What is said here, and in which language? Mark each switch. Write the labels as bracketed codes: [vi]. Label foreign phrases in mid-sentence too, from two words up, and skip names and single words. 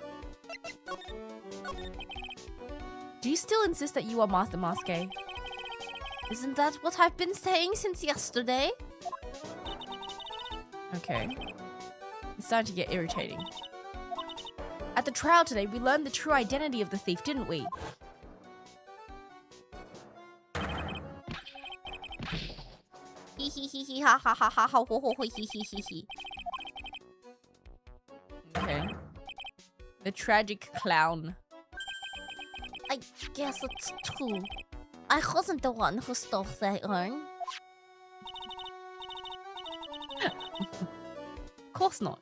[en] Do you still insist that you are Master Masque? Isn't that what I've been saying since yesterday? Okay. It's starting to get irritating. At the trial today, we learned the true identity of the thief, didn't we? Hee hee hee hee ha ha ha ha ha ho ho ho hee hee hee hee. Okay. The tragic clown. I guess it's true. I wasn't the one who stole that urn. Of course not.